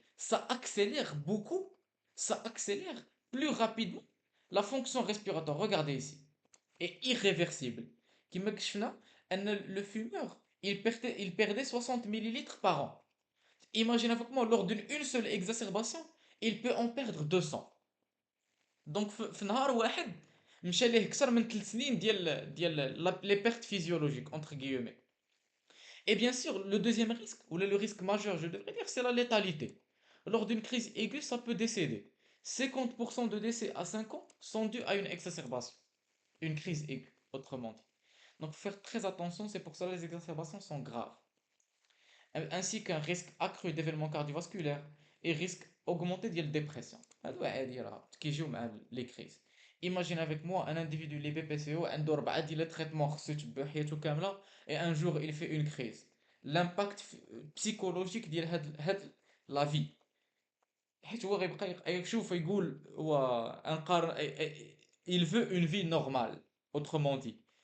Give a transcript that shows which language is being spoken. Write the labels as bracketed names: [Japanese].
[French] Ça accélère beaucoup, ça accélère plus rapidement la fonction respiratoire. Regardez ici, est irréversible. [Arabic] كما كشفنا أن [French] le fumeur, il perdait 60 millilitres par an. Imaginez avec moi, lors d'une une seule exacerbation, il peut en perdre 200. [Arabic] دونك في نهار واحد مشى ليه اكثر من 3 سنين ديال لي بيرت فيزيولوجيك [French] entre guillemets. Et bien sûr, le deuxième risque, ou le risque majeur, je devrais dire, c'est la létalité. Lors d'une crise aiguë, ça peut décéder. 50% de décès à 5 ans sont dus à une exacerbation, une crise aiguë, autrement dit. Donc, faut faire très attention, c'est pour ça que les exacerbations sont graves. Ainsi qu'un risque accru d'événements cardiovasculaires et risque augmenté de dépression. [Arabic] هادو عادي راه كيجيو مع [French] les crises. Imagine avec moi un individu les BPCO [Arabic] عنده 4 ديال [French] les traitements [Arabic] خصو يتبع حياته كامله [French] et un jour il fait une crise. L'impact psychologique [Arabic] ديال هاد [French] la vie. [Arabic] حيت هو غيبقى يشوف يقول هو [French] il veut une vie normale, autrement dit.